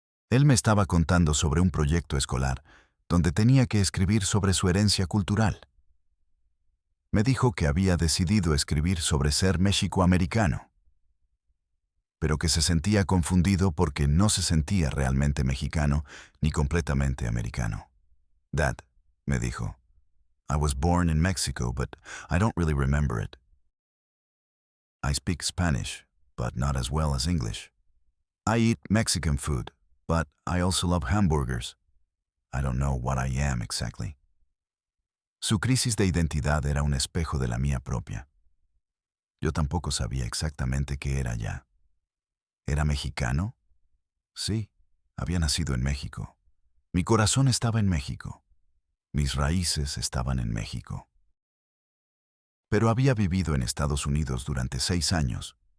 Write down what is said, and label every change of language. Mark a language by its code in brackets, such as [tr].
[es] Él me estaba contando sobre un proyecto escolar donde tenía que escribir sobre su herencia cultural. Me dijo que había decidido escribir sobre ser mexicoamericano, pero que se sentía confundido porque no se sentía realmente mexicano ni completamente americano. [en] Dad, [es] me dijo, [en] I was born in Mexico, but I don't really remember it. I speak Spanish, but not as well as English. I eat Mexican food, but I also love hamburgers. I don't know what I am exactly. [es] Su crisis de identidad era un espejo de la mía propia. Yo tampoco sabía exactamente qué era ya. ¿Era mexicano? Sí, había nacido en México. Mi corazón estaba en México. Mis raíces estaban en México. Pero había vivido en Estados Unidos durante 6 años.